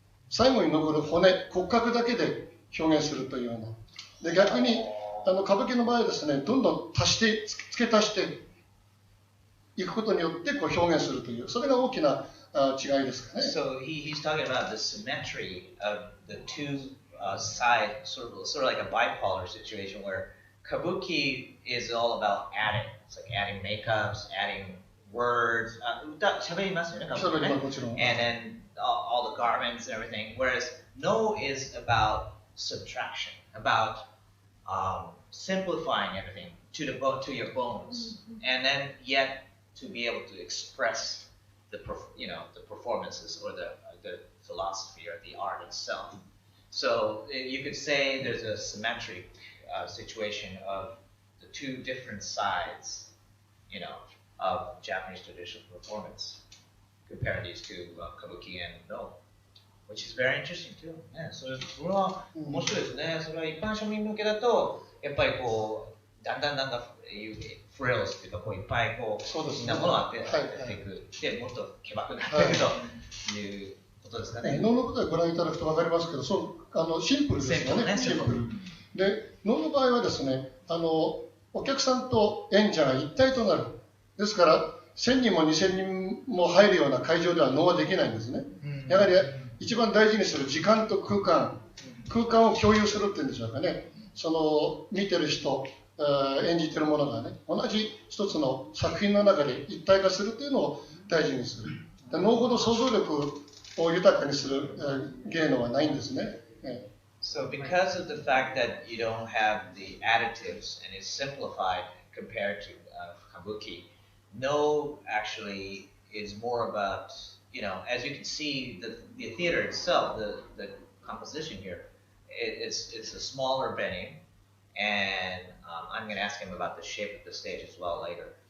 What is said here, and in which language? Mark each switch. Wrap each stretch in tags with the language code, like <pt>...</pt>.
<ja>最後に残る骨格だけで表現するというような。で逆に歌舞伎の場合はですね、どんどん付け足していくことによって表現するという、それが大きな違いですかね。</ja> <en>So he's talking about the symmetry of the two sides, sort of like a bipolar situation where kabuki is all about adding. It's like adding makeups, adding words.</en> <ja>喋りますよね、歌舞伎ね。</ja> <en>And then all the garments and everything. Whereas no is about subtraction, about simplifying everything to your bones, and then yet to be able to express the performances or the philosophy or the art itself. So you could say there's a symmetric situation of the two different sides, of Japanese traditional performance. Compare these two, kabuki and no, which is very interesting too.</en> <ja>ね、それは面白いですね。それは一般庶民向けだとやっぱりだんだんフレルスっていうかいっぱいみんなものを当てていくでもっとけばくなっていくということですかね。能の舞台ご覧いただくと分かりますけど、シンプルですよね。シンプル。で能の場合はですね、お客さんと演者が一体となる。ですから1000人も2000人も入るような会場では能はできないんですね。やはり一番大事にする時間と空間、空間を共有するっていうんでしょうかね。その見てる人、演じてるものがね、同じ一つの作品の中で一体化するというのを大事にする。脳ほど想像力を豊かにする芸能はないんですね。</ja> <en>So because of the fact that you don't have the additives and it's simplified compared to kabuki, no actually is more about, as you can see, the theater itself, the composition here, it's a smaller venue, and I'm going to ask him about the shape of the stage as well later.</en>